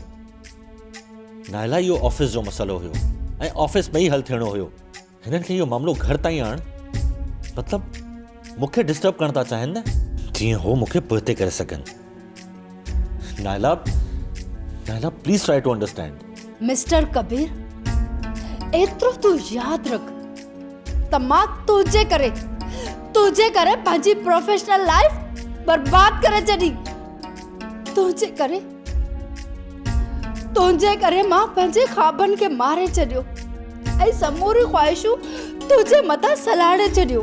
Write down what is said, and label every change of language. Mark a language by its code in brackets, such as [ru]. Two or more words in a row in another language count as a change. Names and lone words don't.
[sd] नायला, इहो ऑफिस जो मसइलो हुयो ऐं ऑफिस में ई हल थियणो हुयो। हिननि खे इहो मामिलो घर ताईं आण, मतिलबु मूंखे डिस्टर्ब करण था चाहिनि न, जीअं हो मूंखे पुठिते करे सघनि। [en] नायला, please try to understand. [sd] मिस्टर कबीर, एतिरो तूं यादि रख त मां तुंहिंजे करे पंहिंजी [en] professional life [sd] बर्बाद करे छॾी। तुंहिंजे करे मां पंहिंजे ख्वाबनि खे मारे छॾियो ऐं समूरी ख़्वाहिशूं तुंहिंजे मथां सलाड़े छॾियो।